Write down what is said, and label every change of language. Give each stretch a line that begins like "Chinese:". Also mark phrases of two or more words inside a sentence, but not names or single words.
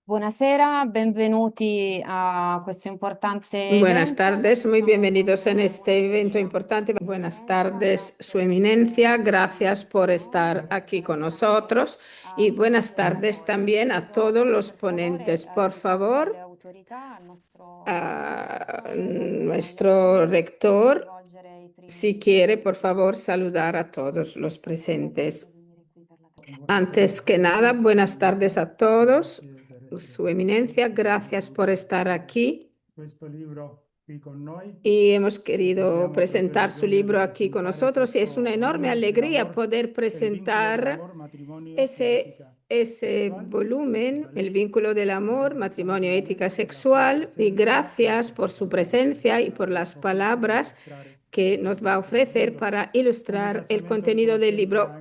Italian: Buonasera, benvenuti a questo importante
Spanish: Buenas
Italian: evento.
Spanish: tardes, muy
Italian: Siamo in
Spanish: bienvenidos en
Italian: una
Spanish: este evento
Italian: occasione
Spanish: importante.
Italian: di
Spanish: Buenas
Italian: eccellenza,
Spanish: tardes, Su
Italian: grazie
Spanish: Eminencia, gracias
Italian: al
Spanish: por estar
Italian: tenore,
Spanish: aquí con
Italian: grazie
Spanish: nosotros y buenas
Italian: ai
Spanish: tardes
Italian: relatori.
Spanish: también a
Italian: Chiedo
Spanish: todos los
Italian: per favore
Spanish: ponentes. Por
Italian: soltanto alle
Spanish: favor,
Italian: autorità, al nostro
Spanish: a
Italian: direttore, Monsignor
Spanish: nuestro
Italian: Magliocchi, di
Spanish: rector,
Italian: svolgere i
Spanish: si
Italian: primi
Spanish: quiere, por
Italian: saluti.
Spanish: favor, saludar a todos los
Italian: Prego di
Spanish: presentes.
Italian: venire qui per la
Spanish: Antes
Italian: catena.
Spanish: que nada, buenas tardes a todos. Su Eminencia, gracias por estar aquí. Y hemos querido presentar su libro aquí con nosotros y es una enorme alegría poder presentar ese volumen, El vínculo del amor, matrimonio, ética sexual, y gracias por su presencia y por las palabras que nos va a ofrecer para ilustrar el contenido del libro.